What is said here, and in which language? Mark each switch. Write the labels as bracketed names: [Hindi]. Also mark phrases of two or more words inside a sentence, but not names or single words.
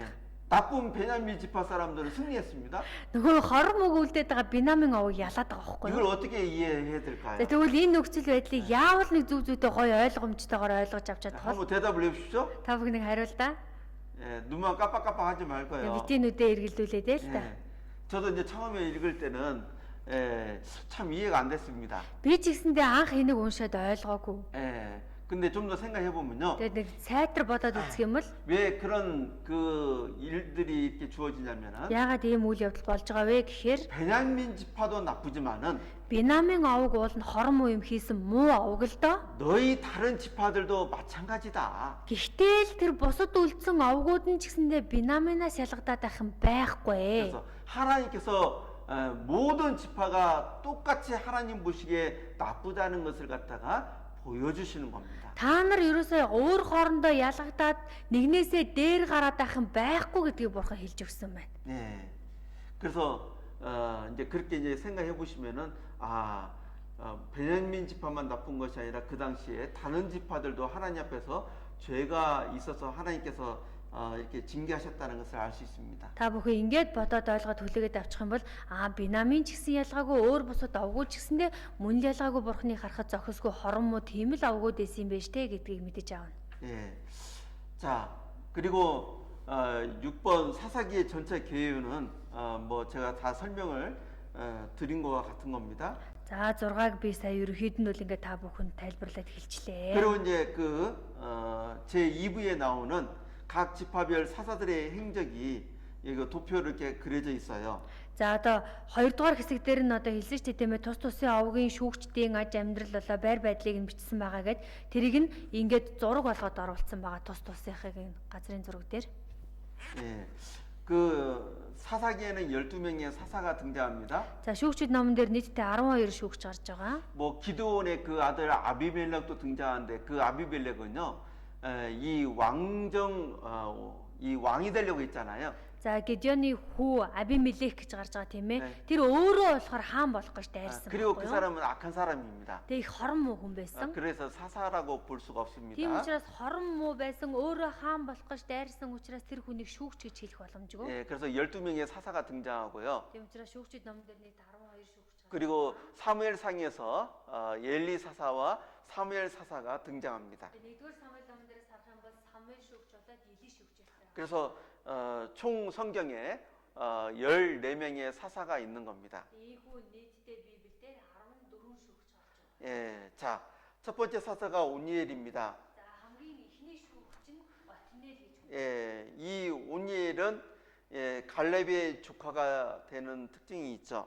[Korean] 예. 나쁜 베냐민 지파 사람들은 승리했습니다. [Mongolian] Нөгөө хором үг үлдээд байгаа Бенамин овыг ялаад байгаа байхгүй [Korean] 이걸 [Mongolian] юу? [Korean] 어떻게 이해해야 될까요? [Mongolian] Тэгвэл энэ нөхцөл байдлыг яавал нэг зүг зүйтэй гоё ойлгомжтойгоор ойлгож авчаад тул. [Korean] 한번 대답을 해주십시오. [Mongolian] Та бүхнийг хариул да. [Korean] 예, 눈만 깜빡깜빡하지 말고요. [Mongolian] Бидний нүдээ эргэлдүүлээ дээ л та. [Korean] 예, 저도 이제 처음에 읽을 때는 참 이해가 안 됐습니다. [Mongolian] Би ч гэсэндээ анх энийг уншаад ойлгоогүй. [Korean] 예, 근데 좀 더 생각해 보면요, [Mongolian] Тэгээд нэг сайтар бодоод үзэх юм бол [Korean] 왜 그런 그 일들이 이렇게 주어지냐면은 [Mongolian] яагаад ийм үйл явдал болж байгаа вэ гэхээр [Korean] 베냐민 지파도 나쁘지만은 [Mongolian] Бинамин овог уул нь хорон муу юм хийсэн муу овог л доо. [Korean] 너희 다른 지파들도 마찬가지다. [Mongolian] Гэхдээ л тэр бусад үлдсэн овгууд нь ч гэсэндээ Бинаминаас ялгадаад байх юм байхгүй. [Korean] 그래서 하나님께서 모든 지파가 똑같이 하나님 보시기에 나쁘다는 것을 갖다가 보여주시는 겁니다. [Mongolian] Та нар ерөөсөө өөр хоорондоо ялгадаад нэгнээсээ дээр гараад байх юм байхгүй гэдгийг бурхан хэлж өгсөн байна. [Korean] 네. 그래서 이제 그렇게 이제 생각해 보시면은 베냐민 지파만 나쁜 것이 아니라 그 당시에 다른 지파들도 하나님 앞에서 죄가 있어서 하나님께서 이렇게 징계하셨다는 것을 알 수 있습니다. [Mongolian] Та бүхэн ингээд бодоод ойлгоод хүлээгээд авчих юм бол Бинамин ч гэсэн ялгаагүй өөр бусад овгууд ч гэсэндээ мөн л ялгаагүй бурханы харахад зохисгүй хорон муу тийм л овгууд байсан юм байна штэ гэдгийг мэдэж аавна. [Korean] 예. 자, 그리고 6번 사사기의 전체 개요는 뭐 제가 다 설명을 드린 것과 같은 겁니다. [Mongolian] За 6-аг би сая ерөөхдөө нь бол ингээд та бүхэнд тайлбарлаад хэлчихлээ. [Korean] 그리고 이제 제 2부에 나오는 각 지파별 사사들의 행적이 이거 도표로 이렇게 그려져 있어요. [Mongolian] За одоо 2-р хэсэг дээр нь одоо хэлсэн ч тийм ээ тус тусын овгийн шүүгчдийн аж амьдрал болоо байр байдлыг нь бичсэн байгаа гэд тэрийг нь ингээд зураг болгоод оруулсан байгаа тус тусынхыг газрын зураг дээр. [Korean] 예. 그 사사기에는 12명의 사사가 등장합니다. [Mongolian] За шүүгчд номон дээр нийтдээ 12 шүүгч гарч байгаа. [Korean] 뭐 기드온의 그 아들 아비멜렉도 등장하는데 그 아비멜렉은요, 이 왕이 되려고 했잖아요. [Mongolian] За Гедеоны хүү Абимелек гэж гарч байгаа тийм ээ. [Korean] 네. [Mongolian] Тэр өөрөө болохоор хаан болох гэж дайрсан. [Korean] 그리고 그 사람은 악한 사람입니다. [Mongolian] Тэгээ их хорон муу хүн байсан. [Korean] 그래서 사사라고 볼 수가 없습니다. [Mongolian] Тийм учраас хорон муу байсан өөрөө хаан болох гэж дайрсан учраас тэр хүнийг шүүгч гэж хэлэх боломжгүй. [Korean] 예, 그래서 12명의 사사가 등장하고요. [Mongolian] Тийм учраас шүүгчд номон дээр нийт 12 шүүгч. [Korean] 그리고 사무엘상에서 엘리 사사와 사무엘 사사가 등장합니다. [Mongolian] Нэгдүгээр Самуэль номон дээрээс харах юм бол Самуэль шүүгч болоод Эли шүүгч байсан. [Korean] 그래서 총 성경에 14명의 사사가 있는 겁니다. [Mongolian] Ийхүү нийтдээ Библиэлд 14 шүүгч орж байгаа. [Korean] 예, 자, 첫 번째 사사가 온니엘입니다. [Mongolian] За хамгийн эхний шүүгч нь Отниэл гэж байна. [Korean] 예, 이 온니엘은 갈렙의 조카가 되는 특징이 있죠.